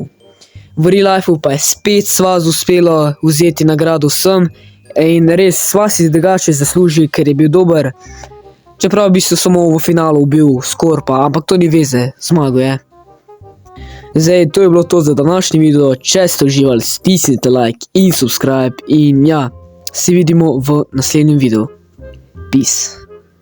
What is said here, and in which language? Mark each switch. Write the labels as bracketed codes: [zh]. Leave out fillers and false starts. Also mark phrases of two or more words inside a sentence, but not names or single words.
[sl] V [en] real lifeu [sl] pa je spet Svaz uspelo vzeti nagrado vsem in res Svaz si drugače zasluži, ker je bil dober. Čeprav bi se samo v finalu bil Skorpa, ampak to ni veze, zmagal je. Zdaj, to je bilo to za današnji video. Če ste uživali, stisnite like in subscribe in ja, se vidimo v naslednjem videu. Peace.